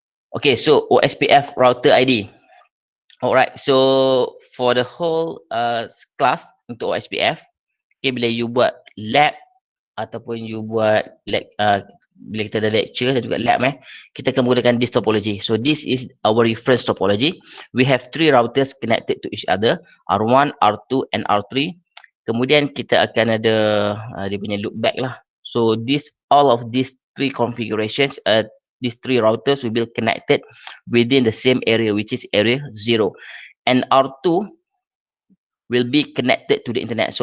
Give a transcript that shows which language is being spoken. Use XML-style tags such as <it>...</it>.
<en>Okay, so OSPF router ID. Alright, so for the whole class</en> <ms>untuk OSPF, okay, bila you buat lab ataupun you buat bila kita ada lecture dan juga lab, kita akan menggunakan</ms> <en>this topology. So this is our reference topology. We have 3 routers connected to each other, R1, R2 and R3.</en> <ms>Kemudian kita akan ada dia punya loopback lah.</ms> <en>So all of these 3 configurations, these 3 routers will be connected within the same area, which is area 0. And R2 will be connected to the internet.</en>